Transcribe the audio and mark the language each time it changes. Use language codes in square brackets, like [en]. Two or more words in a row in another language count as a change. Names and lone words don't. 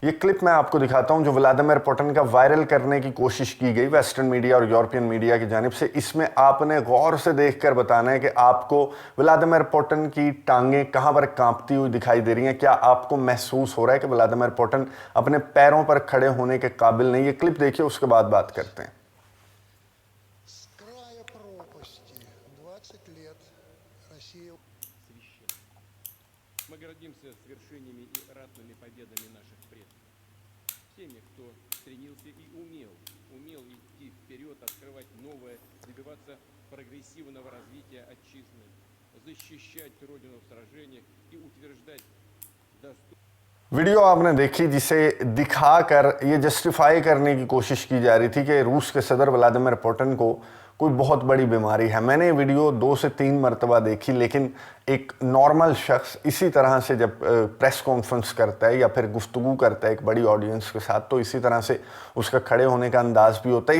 [ur] یہ کلپ میں آپ کو دکھاتا ہوں جو ولادیمیر پوتن کا وائرل کرنے کی کوشش کی گئی [en] western media [ur] اور [en] European media [ur] کی جانب سے. اس میں آپ نے غور سے دیکھ کر بتانا ہے کہ آپ کو ولادیمیر پوتن کی ٹانگیں کہاں پر کانپتی ہوئی دکھائی دے رہی ہیں. کیا آپ کو محسوس ہو رہا ہے کہ ولادیمیر پوتن اپنے پیروں پر کھڑے ہونے کے قابل نہیں? یہ کلپ دیکھیے، اس کے بعد بات کرتے ہیں. [ru] Мы гордимся свершениями и ратными победами наших предков, теми, кто стремился и умел идти вперед, открывать новое, добиваться прогрессивного развития отчизны, защищать Родину в сражениях и утверждать достойную. [ur] ویڈیو آپ نے دیکھی جسے دکھا کر یہ جسٹیفائی کرنے کی کوشش کی جا رہی تھی کہ روس کے صدر ولادیمیر پوتن کو کوئی بہت بڑی بیماری ہے. میں نے یہ ویڈیو 2 سے 3 مرتبہ دیکھی، لیکن ایک نارمل شخص اسی طرح سے جب [en] press conference [ur] کرتا ہے یا پھر گفتگو کرتا ہے ایک بڑی آڈینس کے ساتھ، تو اسی طرح سے اس کا کھڑے ہونے کا انداز بھی ہوتا ہے.